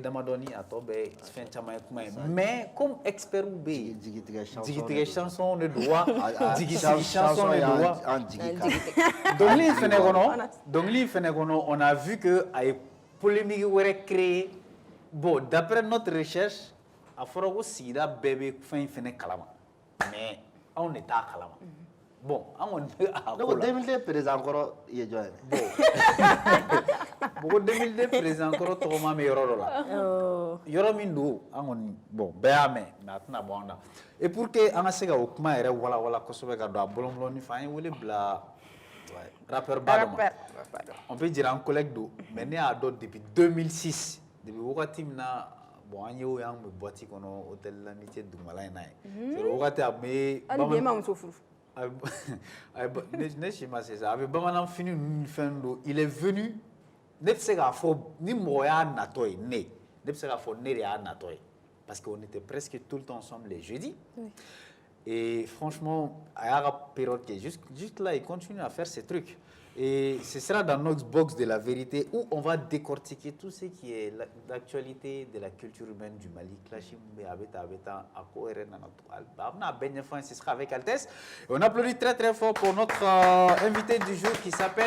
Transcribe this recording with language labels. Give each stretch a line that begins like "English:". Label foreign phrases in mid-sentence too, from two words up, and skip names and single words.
Bambara: damadɔni a tɔ bɛ fɛn caman ye kuma ye
French: mais comme expert
Bambara: bɛ yen jigitigɛ chanson de don wa jigisigi chanson de don wa dɔnkili in fɛnɛ kɔnɔ
French: on a vu que
Bambara: a ye polémique wɛrɛ créé
French: bon d'après notre recherche
Bambara: a fɔra ko sigida bɛɛ bɛ fɛn in fɛnɛ kalama mais anw de t'a kalama bon an kɔni bɛ a ko la 2002 président kɔrɔ ye jɔn ye bon 2002 président kɔrɔ tɔgɔma bɛ yɔrɔ dɔ la yɔrɔ min don an kɔni bon bɛɛ y'a mɛn mais a tɛna bɔ an na
French: et pour que
Bambara: an ka se ka o kuma yɛrɛ walawala kosɛbɛ ka don a bɔlɔn-bɔlɔnnin fɛ an ye wele bila rappeur ba dɔ ma
French: on peut dire un collègue
Bambara: do mais ne y'a dɔn
French: depuis 2006 depuis
Bambara: wagati min na bon an ye o y'an bɛ boîte kɔnɔ hôtel l'amitié dugumala in na ye c'est wagati a bɛ hali bi e ma muso furu ne si ma se sa a bɛ bamanan fini ninnu ni fɛn do
French: il est venu
Bambara: ne bɛ se k'a fɔ ni mɔgɔ y'a natɔ ye ne bɛ se k'a fɔ ne de y'a natɔ ye
French: parce que on était presque tout le temps ensemble les jeudis et franchement
Bambara: a y'a ka période kɛ
French: juste là il continue à faire ses trucs. Et ce sera dans notre box de la vérité où on va décortiquer tout ce qui est l'actualité de la culture humaine du Mali. Ce sera avec Altesse. Et on applaudit très très fort pour notre invité du jour qui s'appelle...